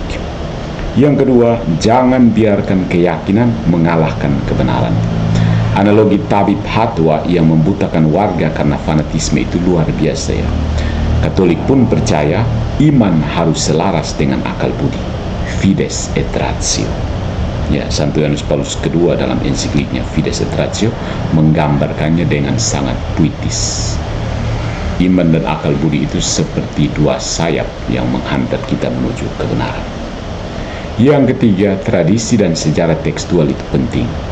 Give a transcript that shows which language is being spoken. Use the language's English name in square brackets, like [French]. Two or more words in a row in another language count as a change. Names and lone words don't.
[Indonesian] Yang kedua, jangan biarkan keyakinan mengalahkan kebenaran. Analogi tabib Hatwa yang membutakan warga karena fanatisme itu luar biasa ya. Katolik pun percaya iman harus selaras dengan akal budi, [Latin] fides et ratio. [Indonesian] Ya, Santo Yohanes Paulus II dalam ensikliknya Fides et Ratio menggambarkannya dengan sangat puitis. Iman dan akal budi itu seperti dua sayap yang menghantar kita menuju kebenaran. Yang ketiga, tradisi dan sejarah tekstual itu penting.